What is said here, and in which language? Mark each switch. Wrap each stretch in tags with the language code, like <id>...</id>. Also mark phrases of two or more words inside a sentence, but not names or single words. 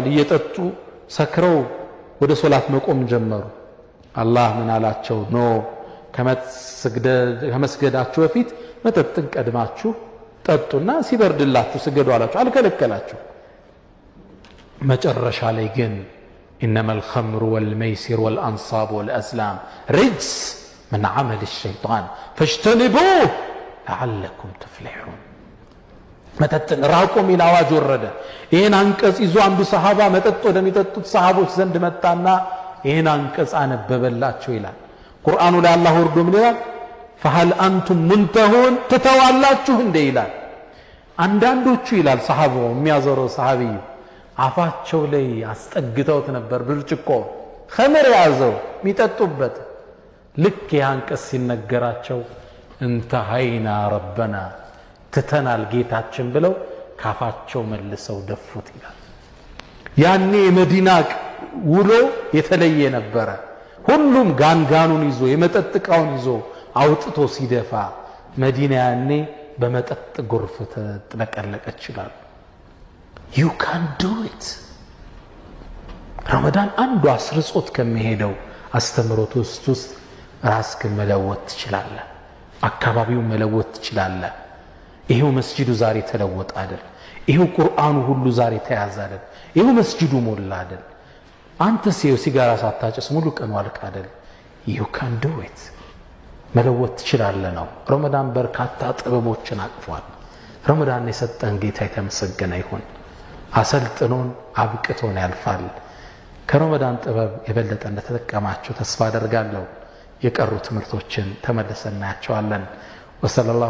<am>እየጠጡ ሰክረው ወደ ሶላት መቆም ጀመሩ። አላህ ምን አላቸው? ኖ ከመስገዳችሁ በፊት መጠጥን ቀድማችሁ ጠጡና ሲበርድላችሁ ስገዱ አላቸው። አልከለከላቸው። መጨረሻ ላይ ግን</am> <ar>إنما الخمر والميسر والأنصاب والأزلام رجس من عمل الشيطان فاجتنبوه لعلكم تفلحون</ar> <am>መጠጥን ራቁ ሚል አዋጅ ወረደ። ይህን አንቀጽ ይዞ አንዱ ሰሃባ መጠጥ ወደሚጠጡት ሰሃቦች ዘንድ መጣና ይህን አንቀጽ አነበበላቸው ይላል። ቁርአኑ ላይ አላህ ወርዶ ምን ይላል?</am> <ar>فهل أنتم منتهون</ar> <am>ትተዋላችሁ እንደ ይላል። አንዳንዶቹ ይላል ሰሃባው የሚያዘረው ሰሃቢዩ አፋቸው ላይ አስጠግተውት ነበር ብርጭቆ ኸምር ያዘው የሚጠጡበት። ልክ ያንቀስ ሲነገራቸው</am> <ar>انتهينا ربنا</ar> <am>ትተናል ጌታችን ብለው ካፋቸው መልሰው ደፉት ይላል። ያኔ የመዲና ውሎ የተለየ ነበረ። ሁሉም ጋንጋኑን ይዞ የመጠጥ ዕቃውን ይዞ አውጥቶ ሲደፋ መዲና ያኔ በመጠጥ ጎርፍ ተጥለቀለቀች ይላል።</am> <en>you can do it።</en> <am>ረመዳን አንዱ አስርጾት ከሚሄደው አስተምሮት ውስጥ ራስክን መለወጥ ትችላለህ። አካባቢውን መለወጥ ትችላለህ። ይሄው መስጂዱ ዛሬ ተለወጠ አይደል? ይሄው ቁርአኑ ሁሉ ዛሬ ተያዘ አይደል? ይሄው መስጂዱ ሞላ አይደል? አንተ ሲጋራ ሳታጨስ ሙሉ ቀን ዋልክ አይደል?</am> <en>you can do it።</en> <am>መለወጥ ትችላለህ ነው። ረመዳን በርካታ ጥበቦችን አቅፏል። ረመዳን የሰጠን ጌታ የተመሰገነ ይሁን። አሰልጥኖን አብቅቶን ያልፋል። ከረመዳን ጥበብ የበለጠ እንደተጠቀማችሁ ተስፋ አደርጋለሁ። የቀሩ ትምህርቶችን ተመልሰን እናያቸዋለን። ወሰለላሁ</am>